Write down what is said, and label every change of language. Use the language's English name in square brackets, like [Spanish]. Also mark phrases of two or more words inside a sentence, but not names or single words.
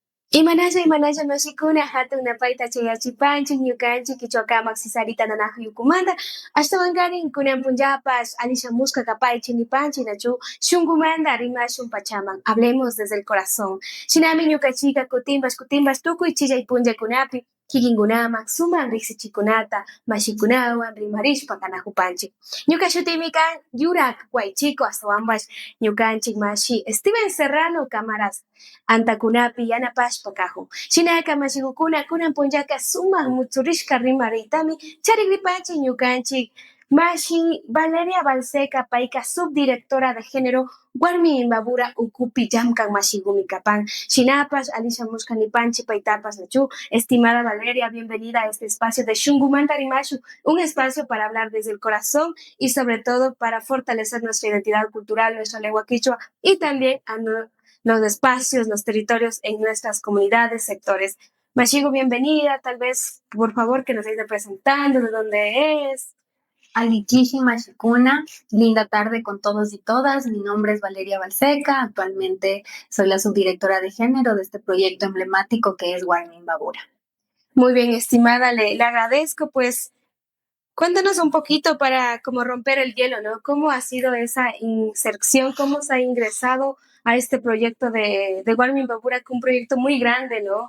[Quechua] Imanalla mashikuna hatun napayta chayachipanchik ñukanchik kichwakamak sisarita nanaqyukumanta ashtawankarin kunan punllapas alishamushka kapaychik nipanchik nachu shunkumanta rimashun pachaman [Spanish] hablemos desde el corazón [Quechua] shinami ñukanchika kutimbash tukuy chillay punllakunapi kikinkunaman sumak riksichikunata mashikunawan rimarishpa kanakupanchik ñuka shutimi kan Yurak Waychiko ashtawanpash ñukanchik mashi Steven Serrano Camaras antakunapi yanapashpa kahun. Shinaka mashigukuna kunan punllaka sumak mutsurishka rimariytami charikripanchik ñukanchik mashi Valeria Balseca payka [Spanish] subdirectora de género [Quechua] warmi imbabura ukupi llamkan mashigumi kapan. Shinapash Alicia Mushkanipanchi paytapas nachu. [Spanish] Estimada Valeria, bienvenida a este espacio de Shungumanta Rimashu, un espacio para hablar desde el corazón y sobre todo para fortalecer nuestra identidad cultural, nuestra lengua quichua y también los espacios, los territorios en nuestras comunidades, sectores. Mashigo, bienvenida, tal vez, por favor, que nos esté presentando, de dónde es. [Quechua] Alikishi Mashikuna, [Spanish] linda tarde con todos y todas. Mi nombre es Valeria Balseca, actualmente soy la subdirectora de género de este proyecto emblemático que es Warmi Imbabura. Muy bien, estimada, le agradezco, pues, cuéntanos un poquito para como romper el hielo, ¿no? ¿Cómo ha sido esa inserción? ¿Cómo se ha ingresado a este proyecto de Warmi Imbabura, que es un proyecto muy grande, ¿no?